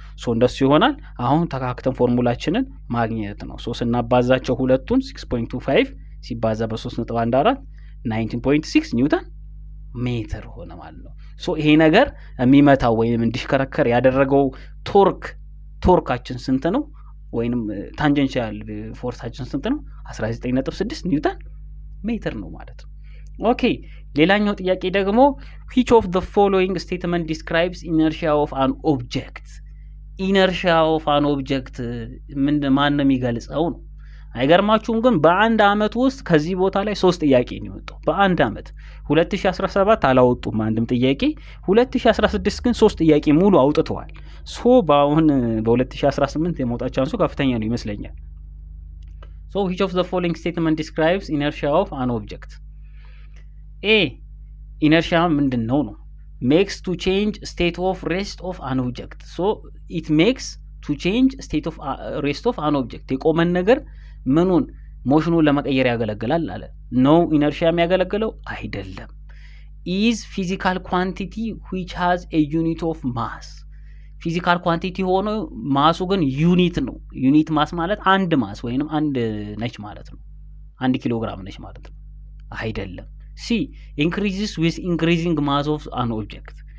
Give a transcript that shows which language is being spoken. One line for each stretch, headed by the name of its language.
Amharic: ሶ እንደሱ ይሆናል። አሁን ተካክተን ፎርሙላችንን ማግኘት ነው። ሶ ስናባዛቸው ሁለቱን 6.25 ሲባዛ በ3.14 19.6 ኒውተን ሜትር ሆነ ማለት ነው። ሶ ይሄ ነገር የሚመታው ወይም እንዲሽከረከር ያደረገው ቶርካችን ስንት ነው? ወይንም ታንጀንሻል ፎርሳችን ስንት ነው? 19.6 ኒውተን ሜትር ነው ማለት ነው። ኦኬ ሌላኛው ጥያቄ ደግሞ
English: which of the following statement describes inertia of an object? inertia of an object
Amharic: ማን ነው የሚገልጸው ነው። አይገርማችሁም? ግን በአንድ አመት ውስጥ ከዚህ ቦታ ላይ 3 ጥያቄ ነው የወጣው በአንድ አመት። 2017 አላወጡም አንድም ጥያቄ። 2016 ግን 3 ጥያቄ ሙሉ አውጥተዋል። ሶ በአሁን በ2018 የመውጣት ቻንሱ ከፍተኛ ነው ይመስለኛል።
English: So which of the following statement describes inertia of an object?
Amharic: A inertia ምንድን ነው?
English: makes to change state of rest of an object. So it makes to change state of rest of an object.
Amharic: የቆመን ነገር ምኑን ሞሽኑን ለመቀየር ያገለግላል አለ። ነው ኢነርሺያ የሚያገለግለው አይደለም።
English: is physical quantity which has a unit of mass.
Amharic: ፊዚካል ኳንቲቲ ሆኖ ማሱ ግን ዩኒት ነው። ዩኒት ማስ ማለት አንድ ማስ ወይንም አንድ ነች ማለት ነው። 1 ኪሎ ግራም ነች ማለት ነው። አይደለም። ሲ
English: increases with increasing mass of an object.